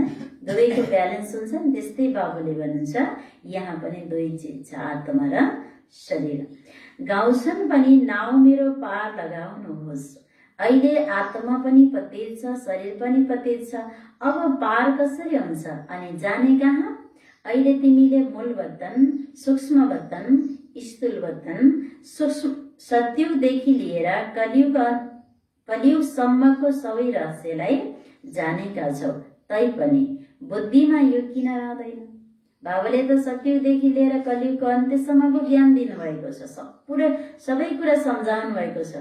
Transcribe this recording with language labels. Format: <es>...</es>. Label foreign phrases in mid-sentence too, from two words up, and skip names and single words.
<ne>दुवैको ब्यालेन्स हुन्छ नि। त्यस्तै बाबुले भन्नुहुन्छ यहाँ पनि दुई चिज छ, आत्मा र शरीर। गाउँछन् पनि नाउ मेरो पार लगाउनुहोस्। अहिले आत्मा पनि पतित छ, शरीर पनि पतित छ। अब पार कसरी हुन्छ अनि जाने कहाँ? अहिले तिमीले मूल वतन, सूक्ष्म वतन, स्थूल वतन, सत्युगदेखि लिएर कलियुगसम्मको सबै रहस्यलाई जानेका छौ। तैपनि बुद्धिमा यो किन रहँदैन? बाबाले त सत्युगदेखि लिएर कलियुगको अन्त्यसम्मको ज्ञान दिनुभएको छ, सबै कुरा सम्झाउनु भएको छ।</ne>